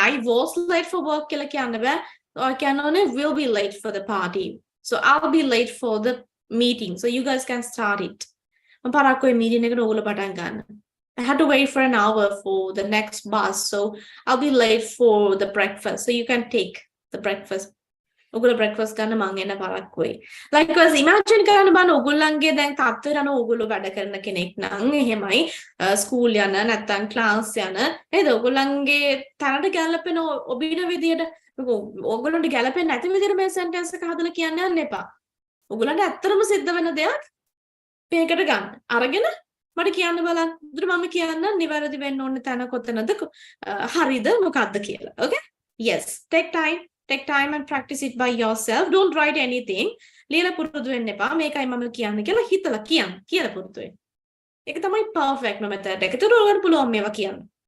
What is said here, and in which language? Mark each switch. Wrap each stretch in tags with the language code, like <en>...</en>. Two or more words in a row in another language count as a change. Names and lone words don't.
<en>I was late for work</en> <si>කියලා කියන්න බෑ.</si> <en>Or</en> <si>කියන්න ඕනේ</si> <en>will be late for the party. So I'll be late for the meeting. So you guys can start it.</en> <si>මම පරක්කුයි meeting එකට ඕගොල්ලෝ පටන් ගන්න.</si> <en>I had to wait for an hour for the next bus. So I'll be late for the breakfast. So you can take the breakfast.</en> <si>ඔගොල්ලෝ breakfast ගන්න මං එන්න පරක්කුයි. Likewise imagine කරන්න බලන්න ඔගොල්ලන්ගේ දැන් තත්ත්වයට අනුව ඔගොල්ලෝ වැඩ කරන කෙනෙක් නම් එහෙමයි ස්කූල් යන නැත්නම් ක්ලාස් යන නේද ඔගොල්ලන්ගේ තැනට ගැලපෙන ඔබින විදියට ඔගොල්ලන්ට ගැලපෙන්නේ නැති විදියට මේ sentence එක හදලා කියන්න යන්න එපා. ඔගොල්ලන්ට ඇත්තටම සිද්ධ වෙන දෙයක් මේකට ගන්න. අරගෙන මට කියන්න බලන්න. උදේ මම කියන්න නිවැරදි වෙන්න ඕනේ තැන කොතනද හරිද මොකක්ද කියලා.</si> <en>Okay? Yes. Take time and practice it by yourself. Don't write anything.</en> <si>ලියලා පුරුදු වෙන්න එපා. මේකයි මම කියන්නේ කියලා හිතලා කියන්න. කියලා පුරුදු වෙන්න. ඒක තමයි</si> <en>perfect method</en> <si>එක. ඒකට ඔයාලට පුළුවන් මේවා කියන්න.</si>